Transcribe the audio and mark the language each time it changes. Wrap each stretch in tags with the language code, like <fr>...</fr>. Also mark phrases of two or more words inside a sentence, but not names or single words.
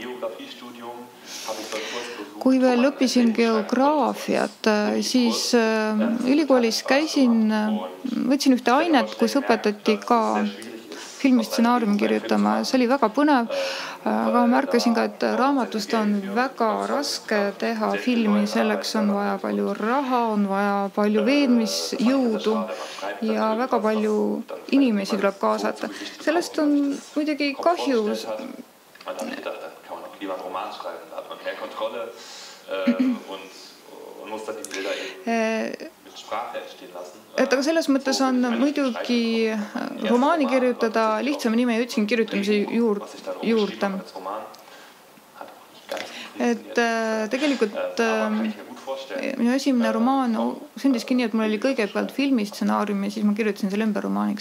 <et>Kui veel õppisin geograafiat, siis ülikoolis võtsin ühte ainet, kus õpetati ka filmi stsenaariumi kirjutama, see oli väga põnev, aga märkasin ka, et raamatust on väga raske teha filmi, selleks on vaja palju raha, on vaja palju veenmisjõudu ja väga palju inimesi tuleb kaasata. Sellest on muidugi kahju.</et> <de>Man hat gedacht, da kann man auch lieber einen Roman schreiben, da hat man mehr Kontrolle und muss dann die Bilder eben mit Sprache entstehen lassen.</de> <et>Et aga selles mõttes on muidugi romaani kirjutada lihtsam nime jõudsin kirjutamise juurde. Et tegelikult minu esimene romaan sündiski nii, et mul oli kõigepealt filmistsenaarium ja siis ma kirjutasin selle ümber romaaniks.</et>